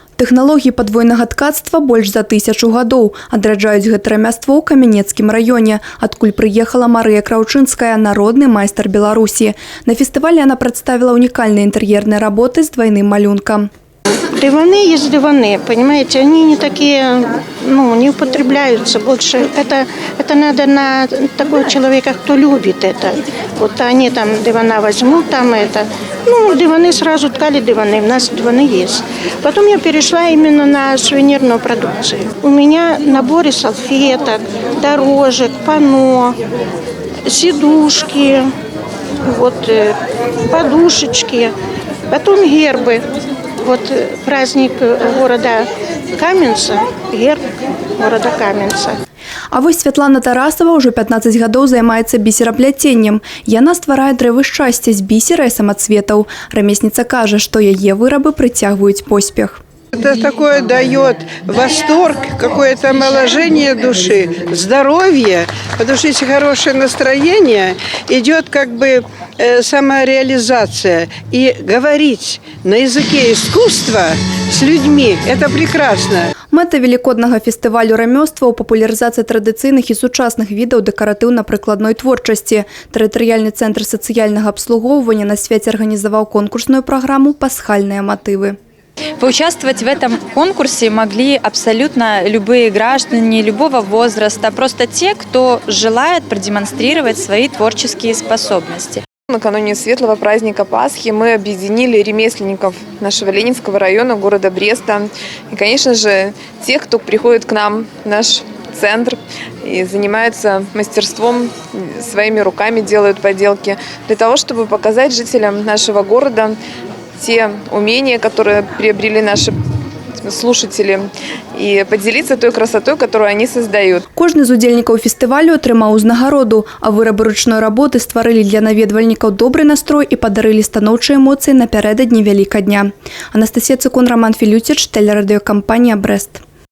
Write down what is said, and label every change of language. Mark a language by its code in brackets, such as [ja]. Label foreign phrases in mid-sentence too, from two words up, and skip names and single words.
[be] Тэхналогіі падвойнага ткацтва больш за 1000 гадоў. Адраджаюць гэта рамяство ў Камянецкім раёне, адкуль прыехала Марыя Краўчынская, народны майстар Беларусі. На фестывале она прадставіла унікальныя інтэр'ерныя работы з двойным малюнкам. [ru] Диваны есть диваны, понимаете, они не такие, не употребляются больше. Это надо на такого человека, кто любит это. Вот они там дивана возьмут, там это. Диваны сразу ткали диваны, у нас диваны есть. Потом я перешла именно на сувенирную продукцию. У меня наборы салфеток, дорожек, панно, сидушки, подушечки, потом гербы. Вот праздник города Каменца, герб города Каменца. [be] А вось Святлана Тарасова ўжо 15 гадоў займаецца бісерапляценнем. Яна стварае дрэвы шчасця з бісера і самацветаў. Рамесніца кажа, што яе вырабы прыцягваюць поспех. [ru] Это такое дает восторг, какое-то омоложение души, здоровье, потому что если хорошее настроение, идет как бы самореализация. И говорить на языке искусства с людьми – это прекрасно. [be] Мэта велікоднага фестывалю рамёстваў – папулярызацыя традыцыйных і сучасных відаў дэкаратыўна-прыкладной творчасці. Тэрытарыяльны цэнтр сацыяльнага абслугоўвання на свяце арганізаваў конкурсную праграму «Пасхальныя матывы». [ru] Поучаствовать в этом конкурсе могли абсолютно любые граждане любого возраста, просто те, кто желает продемонстрировать свои творческие способности. Накануне светлого праздника Пасхи мы объединили ремесленников нашего Ленинского района, города Бреста. И, конечно же, тех, кто приходит к нам в наш центр и занимаются мастерством, своими руками делают поделки, для того, чтобы показать жителям нашего города те умения, которые приобрели наши слушатели, и поделиться той красотой, которую они создают. [be] Кожны з удзельнікаў фестывалю атрымаў узнагароду, а вырабы ручной работы стварылі для наведвальнікаў добры настрой і падарылі станоўчыя эмоцыі напярэдадні Вялікадня. Анастасія Цыкун, Роман Філюціч, тэлерадыёкампанія «Брэст».